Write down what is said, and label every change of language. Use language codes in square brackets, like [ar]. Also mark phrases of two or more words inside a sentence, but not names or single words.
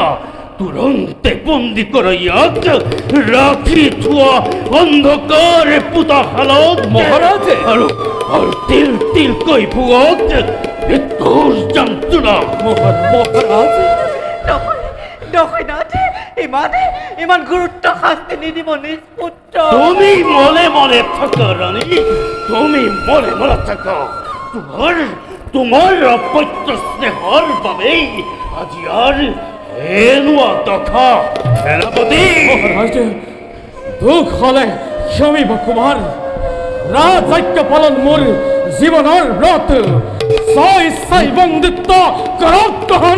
[as] তুৰন্তে বন্দী কৰা ইয়াক, ৰাখি থোৱা অন্ধকাৰ পোতাশালত। মহাৰাজ, আৰু তিল তিলকৈ ভুৱক মৃত্যুৰ যন্ত্ৰণা। মহাৰাজ, নহয় নাথ, ইমান গুৰুত্ব শাস্তি নিদিব নিজ পুত্ৰ। তুমি মনে মনে থাকা ৰাণী, তুমি মনে মনে থাকা। তোমাৰ অপত্য স্নেহৰ বাবেই আজি আৰু এনেকুৱা দশা। সেনাপতি মহাৰাজ, দুখ হলে ক্ষমিব কুমাৰ। ৰাজজ্ঞ পালন মোৰ জীৱনৰ ব্ৰত, চাই বন্দিত্ব কৰক গ্ৰহণ।